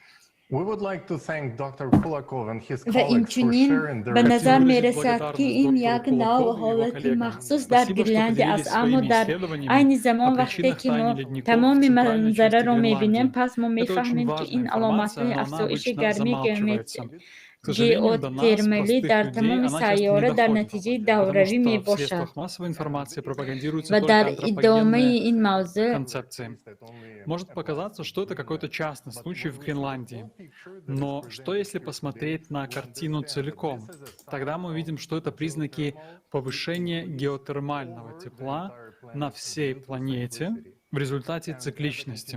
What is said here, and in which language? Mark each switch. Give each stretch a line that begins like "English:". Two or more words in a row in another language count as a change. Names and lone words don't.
Persian: و اینچنین به نظر می رسد که این یک نوع حالت مخصوص در گرینلند است، اما در عین زمان وقتی که ما تمام منظره را می بینیم پس ما می فهمیم که این علامت افزایش گرمی ژئوترمالی در تمام سیاره در نتیجه دوره‌ای می باشد. و در ادامه این موضوع
Russian: может показаться, что это какой-то частный случай в Гренландии. Но что если посмотреть на картину целиком? Тогда мы увидим, что это признаки повышения геотермального тепла на всей планете в результате цикличности.